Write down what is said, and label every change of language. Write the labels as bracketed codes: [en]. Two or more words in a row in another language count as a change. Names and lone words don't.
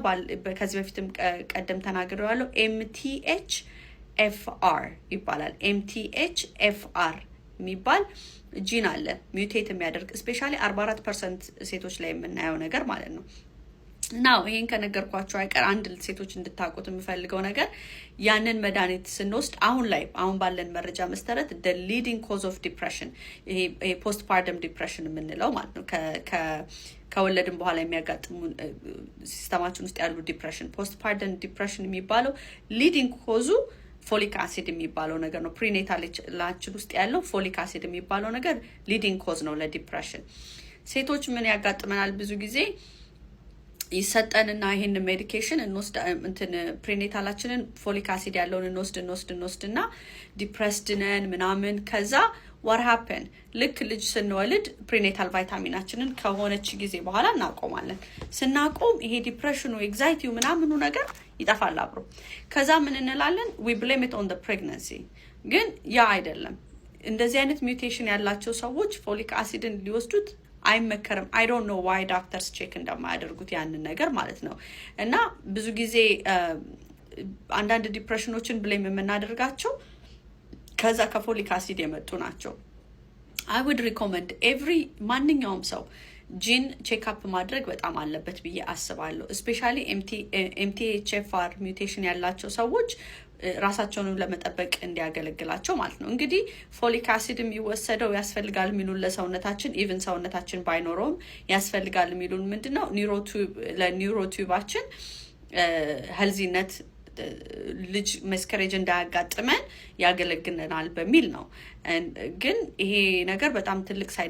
[am] ከዚህ በፊትም ቀደም ተናግሬዋለሁ። MTHFR ይባላል። MTHFR የሚባል ጂን አለ ሚውቴት የሚያደርግ ስፔሻሊ 44% ሴቶች ላይ የምናየው ነገር ማለት ነው። ናው ይሄን ከነገርኳችሁ አይቀር አንድ ሴቶች እንድታውቁት የምፈልገው ነገር ያንን መድኃኒት ስንወስድ አሁን ባለን መረጃ መሰረት [en] the leading cause of depression [am] ይሄ [en] postpartum depression [am] የምንለው ማለት ነው ከወለድን በኋላ የሚያጋጥሙ ሲስተማችን ውስጥ ያሉ ዲፕሬሽን [en] postpartum depression [am] የሚባለው [en] leading cause folic acid [am] የሚባለው ነገር ነው። ፕሪኔታላችን ውስጥ ያለው [en] folic acid [am] የሚባለው ነገር [en] leading cause [am] ነው ለዲፕሬሽን። ሴቶች ምን ያጋጥመናል? ብዙ ጊዜ ይሰጠንና ይሄን ሜዲኬሽን ፕሪኔታላችንን [en] folic acid [am] ያለውን እንወስድና ዲፕሬስድ ነን ምናምን ከዛ [en] what happen [am] ልክ ልጅ ስንወልድ ፕሪኔታል ቫይታሚናችንን ከሆነች ጊዜ በኋላ እናቆማለን። ስናቆም ይሄ ዲፕሬሽኑ ኤንዛይቲው ምናምኑ ነገር ይጠፋል አብሮ። ከዛ ምን እንላለን? [en] we blame it on the pregnancy። [am] ግን ያ አይደለም። እንደዚህ አይነት ሚውቴሽን ያላቸው ሰዎች ፎሊክ አሲድን ሊወስዱት አይመከርም። [en] I don't know why doctors check [am] እንደማያደርጉት ያንን ነገር ማለት ነው። እና ብዙ ጊዜ አንዳንድ ዲፕሬሽኖችን ብሌም የምናደርጋቸው ከዛ ከፎሊክ አሲድ የመጡ ናቸው። [en] I would recommend [am] ማንኛውም ሰው [en] gene checkup [am] ማድረግ በጣም አለበት ብዬ አስባለሁ። ስፔሻሊ MTHFR ሚውቴሽን ያላቸው ሰዎች ራሳቸውን ለመጠበቅ እንዲያገለግላቸው ማለት ነው። እንግዲህ [en] folic acid [am] የሚወሰደው ያስፈልጋል የሚሉን ለሰውነታችን ኢቭን ሰውነታችን ባይኖረውም ያስፈልጋል የሚሉን ምንድነው ለኒውሮቲዩባችን ሄልዚነት ልጅ መስከሬጅ እንዳያጋጥመን ያገለግለናል በሚል ነው። ግን ይሄ ነገር በጣም ትልቅ ሳይድ